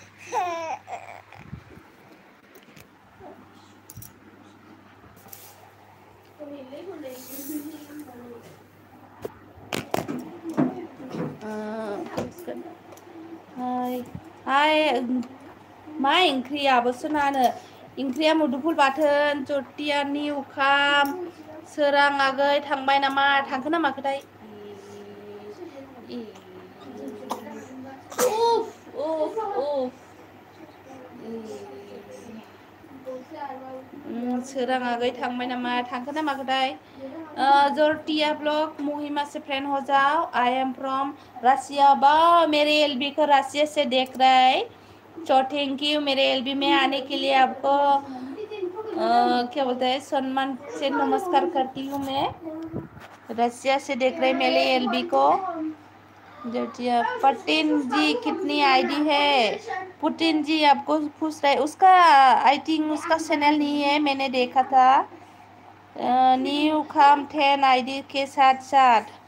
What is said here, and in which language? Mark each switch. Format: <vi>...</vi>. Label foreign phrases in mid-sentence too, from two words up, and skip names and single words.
<brx>हाय मा ओंख्रियाबो सोनानो ओंख्रिया मुदुफुल बाथोन जर्टियानि ओंखाम सोरां आगै थांबाय नामा थांखो ना माखोथाय सोरां आगै थांबाय नामा थांखो ना माखोथाय जर्टिया</brx> <hi>ब्लॉग महिमा से फ्रेंड हो जाओ</hi> <en>I am from Russia</en> <hi>बा मेरे एलबी को रसिया से देख रहे तो</hi> <en>thank you</en> <hi>मेरे एलबी में आने के लिए आपको क्या बोलते हैं सम्मान से नमस्कार करती हूँ मैं रसिया से देख रहे मेरे एलबी को जर्टिया पुतिन जी कितनी आईडी है पुतिन जी आपको पूछ रहे उसका</hi> <en>I think</en> <hi>उसका चैनल नहीं है मैंने देखा था न्यू खाम 10 आईडी के साथ साथ</hi>